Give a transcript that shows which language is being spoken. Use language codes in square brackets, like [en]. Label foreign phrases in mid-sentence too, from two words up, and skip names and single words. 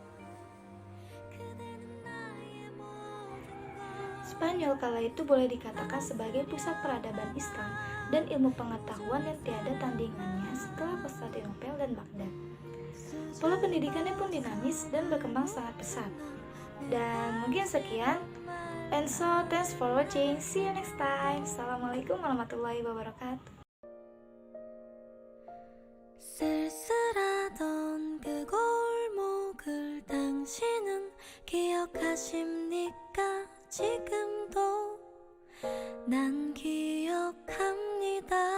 [id] Spanyol kala itu boleh dikatakan sebagai pusat peradaban Islam dan ilmu pengetahuan yang tiada tandingannya setelah Konstantinopel dan Baghdad. Pola pendidikannya pun dinamis dan berkembang sangat pesat. Dan mungkin sekian. [en] And so, thanks for watching. See you next time. [ar] السلام عليكم ورحمة الله وبركاته. [ko] 쓸쓸하던 그 골목을 당신은 기억하십니까? 지금도 난 기억합니다.